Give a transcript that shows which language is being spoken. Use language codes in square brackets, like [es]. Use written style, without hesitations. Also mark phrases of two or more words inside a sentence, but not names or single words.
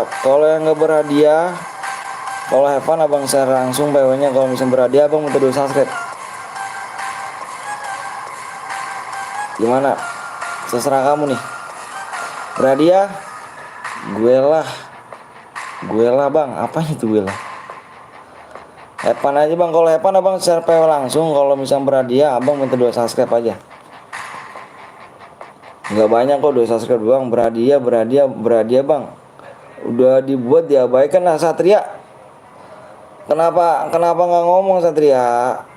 [id] Kalau yang nggak berhadiah, kalau [en] have fun [id] abang share langsung PW-nya. Kalau misalnya berhadiah abang minta 2 subscribe. Gimana? Terserah kamu nih. Berhadiah, gue lah bang. Apa itu gue lah? [en] Have fun [id] aja bang. Kalau [en] have fun [id] abang share PW langsung. Kalau misalnya berhadiah abang minta 2 subscribe aja. Nggak banyak kok 2 subscribe bang. Berhadiah bang. Udah dibuat diabaikan lah Satria. Kenapa nggak ngomong Satria?